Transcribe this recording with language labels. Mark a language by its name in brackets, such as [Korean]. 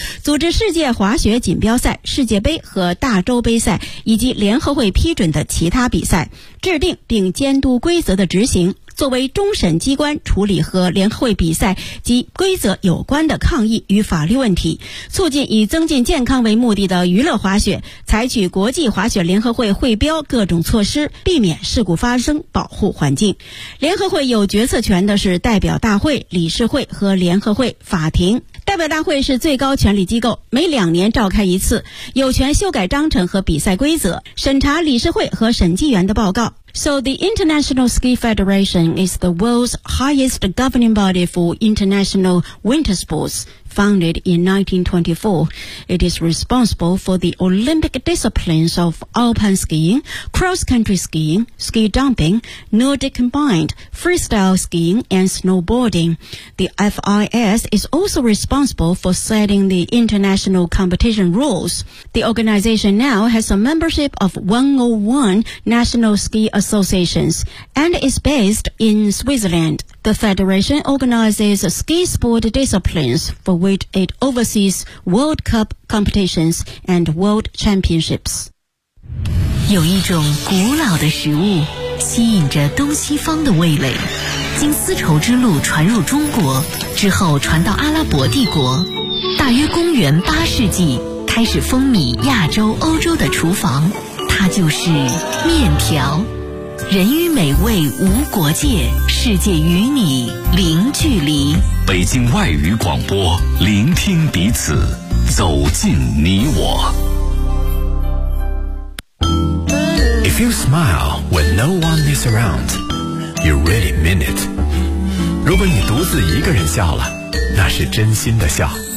[Chinese] 组织世界滑雪锦标赛、世界杯和大洲杯赛以及联合会批准的其他比赛，制定并监督规则的执行，作为终审机关处理和联合会比赛及规则有关的抗议与法律问题，促进以增进健康为目的的娱乐滑雪，采取国际滑雪联合会会标各种措施，避免事故发生，保护环境。联合会有决策权的是代表大会、理事会和联合会法庭。代表大会是最高权力机构，每2年召开一次，有权修改章程和比赛规则，审查理事会和审计员的报告。 [English] So the International Ski Federation is the world's highest governing body for international winter sports, founded in 1924. It is responsible for the Olympic disciplines of alpine skiing, cross-country skiing, ski jumping, Nordic combined, freestyle skiing, and snowboarding. The FIS is also responsible for setting the international competition rules. The organization now has a membership of 101 national ski associations and is based in Switzerland. The federation organizes ski sport disciplines for which it oversees World Cup competitions and World Championships. [Chinese] 有一种古老的食物吸引着东西方的味蕾，经丝绸之路传入中国之后传到阿拉伯帝国，大约公元8世纪开始风靡亚洲欧洲的厨房，它就是面条。人与美味无国界，世界与你零距离。北京外语广播，聆听彼此，走进你我。 [English] If you smile when no one is around, you really mean it. [Chinese] 如果你独自一个人笑了，那是真心的笑。